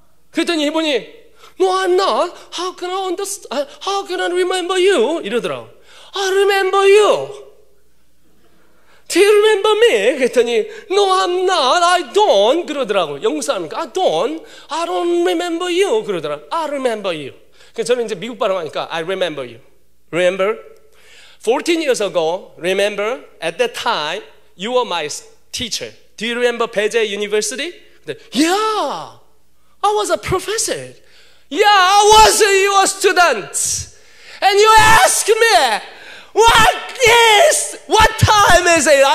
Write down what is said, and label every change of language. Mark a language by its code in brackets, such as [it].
[ko] 그랬더니 이분이 [en] No, I'm not. How can I remember you? [ko] 이러더라고. [en] I remember you. Do you remember me? [ko] 그랬더니 [en] No, I'm not. I don't. [ko] 그러더라고. 영국 사람이니까 [en] I don't remember you. [ko] 그러더라고. [en] I remember you. [ko] 그래서 저는 이제 미국 발음하니까 [en] I remember you. Remember? 14 years ago, remember, at that time, you were my teacher. Do you remember Beijing University? Yeah, I was a professor. Yeah, I was your student. And you asked me, what time is it?